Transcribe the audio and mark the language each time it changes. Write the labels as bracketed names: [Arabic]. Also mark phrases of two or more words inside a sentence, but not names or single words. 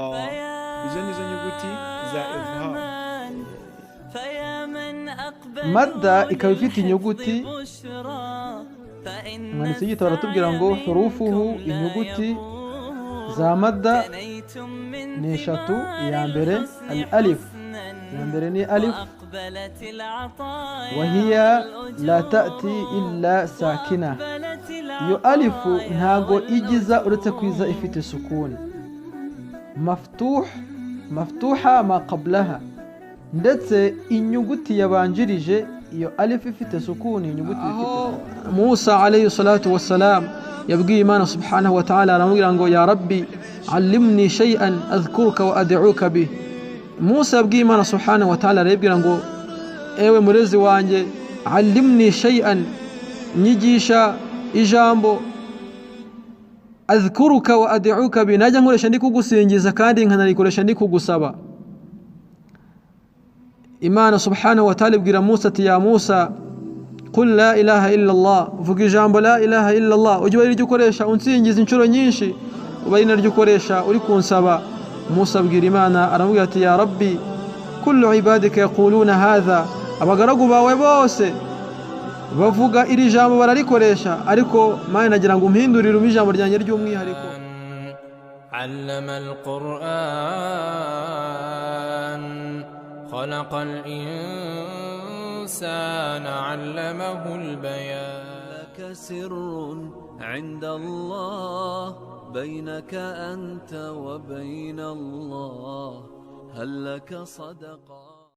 [Kinyarwanda] Izo nizo nyuguti za izhar. madda ikaba ifite inyuguti, umwanditsi w'igitabo aratubwira ngo hurufuhu, inyuguti za madda ni eshatu. iya mbere al alif, iya mbere ni alif, [Arabic] wahiya la ta'ti illa sakina. [Kinyarwanda] iyo alifu ntago igiza uretse kwiza ifite sukuni. [Arabic] maftuha ma qablaha, [Kinyarwanda] ndetse inyuguti yabanjirije iyo alif ifite sukuni, inyuguti ifite. Musa [Arabic] alayhi salatu wassalam [Kinyarwanda] yabwiye Imana [Arabic] subhanahu wa ta'ala, [Kinyarwanda] aramubwira ngo [Arabic] ya rabbi allimni shay'an adhkuruka wa ad'uka bih. [Kinyarwanda] Musa yabwiye Imana [Arabic] subhanahu wa ta'ala, [Kinyarwanda] arabwira ngo ewe murezi wanjye, [Arabic] allimni shay'an, [Kinyarwanda] nyigisha ijambo, [Arabic] adhkuruka wa ad'uka bih, [Kinyarwanda] najya nkoresha ndi kugusingiza kandi nkanarikoresha ndi kugusaba. Imana [Arabic] subhanahu wa ta'ala [Kinyarwanda] ibwira Musa ati [Arabic] ya Musa qul la ilaha illa Allah, [Kinyarwanda] vuga ijambo [Arabic] la ilaha illa Allah, [Kinyarwanda] ujye bari ukoresha unsingiza inshuro nyinshi, ubari naryo ukoresha uri kunsaba. Musa abwira Imana, aramubwira ati [Arabic] ya rabbi kullu ibadika yaquluna hadha, [Kinyarwanda] abagaragu bawe bose bavuga iri jambo bararikoresha, ariko Mana nagira ngo umpindurire ijambo ryanjye ry'umwihariko. [Arabic] علم القرآن خلق الإنسان علمه البيان لك سر عند الله بينك أنت وبين الله هل لك صدقة